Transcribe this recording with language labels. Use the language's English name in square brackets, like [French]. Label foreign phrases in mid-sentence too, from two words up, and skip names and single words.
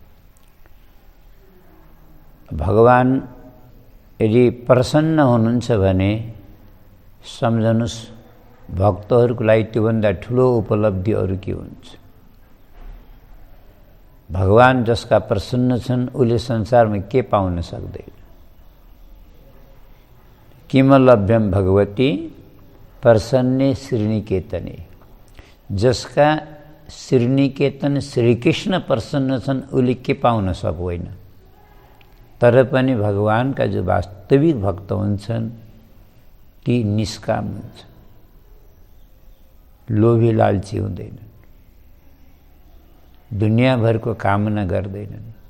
[Nepali] भगवान यदि प्रसन्न हुनुहुन्छ भने सम्झनुस्, भक्तहरूको लागि त्योभन्दा ठुलो उपलब्धि अरू के हुन्छ। भगवान जसका प्रसन्न छन् उसले संसारमा के पाउन सक्दैन। [Sanskrit] किम लभ्यम भगवती प्रसन्ने श्रीनिकेतने। [Nepali] जसका श्रीनिकेतन श्रीकृष्ण प्रसन्न छन् उसले के पाउन सक्दैन। तर पनि भगवानका जो वास्तविक भक्त हुन्छन् ती निष्काम हुन्छ, लोभी लालची हुँदैन, दुनियाँभरको कामना गर्दैनन्।